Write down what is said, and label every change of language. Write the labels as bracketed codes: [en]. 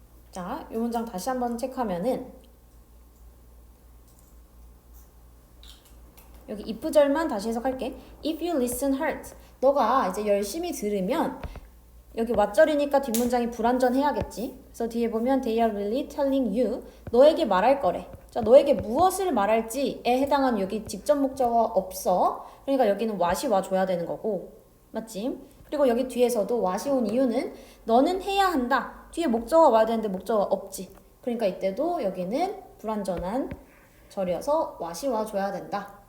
[ko] 자, 이 문장 다시 한번 체크하면은 여기 if절만 다시 해석할게. [en] If you listen hard. [ko] 너가 이제 열심히 들으면 여기 what절이니까 뒷문장이 불완전해야겠지. 그래서 뒤에 보면 [en] they are really telling you. [ko] 너에게 말할 거래. 자, 너에게 무엇을 말할지에 해당한 여기 직접 목적어가 없어. 그러니까 여기는 what이 와줘야 되는 거고. 맞지? 그리고 여기 뒤에서도 what이 온 이유는 너는 해야 한다. 뒤에 목적어가 와야 되는데 목적어가 없지. 그러니까 이때도 여기는 불완전한 절이어서 what이 와줘야 된다.